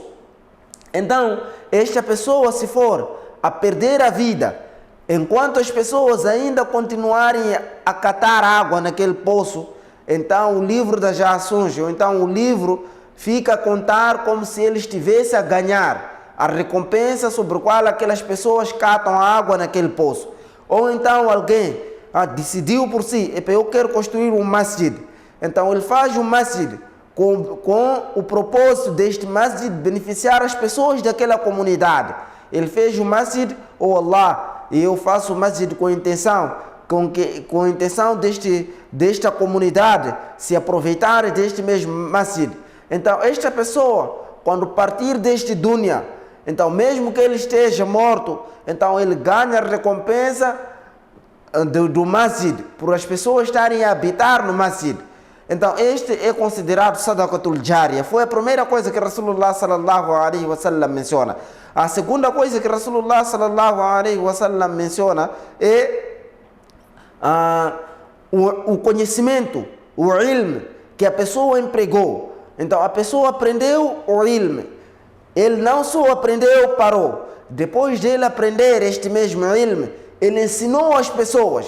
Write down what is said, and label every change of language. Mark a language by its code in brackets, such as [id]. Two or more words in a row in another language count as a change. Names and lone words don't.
[pt] Então, esta pessoa, se for a perder a vida, enquanto as pessoas ainda continuarem a catar água naquele poço, então o livro das ações, ou então o livro fica a contar como se ele estivesse a ganhar a recompensa sobre a qual aquelas pessoas catam água naquele poço. Ou então alguém decidiu por si: eu quero construir um masjid. Então ele faz um masjid com o propósito deste masjid beneficiar as pessoas daquela comunidade. Ele fez um masjid: Allah, e eu faço o masjid com a intenção desta comunidade se aproveitar deste mesmo masjid. Então esta pessoa, quando partir deste dunya, então mesmo que ele esteja morto, então ele ganha a recompensa do masjid, por as pessoas estarem a habitar no masjid. Então este é considerado [ar] صدقة جارية. [pt] Foi a primeira coisa que Rasulullah [ar] صلى الله عليه وسلم [pt] menciona. A segunda coisa que Rasulullah [ar] صلى الله عليه وسلم [pt] menciona é o conhecimento, o ilm que a pessoa empregou. Então a pessoa aprendeu o ilm, ele não só aprendeu, parou. Depois dele aprender este mesmo ilm, ele ensinou às pessoas.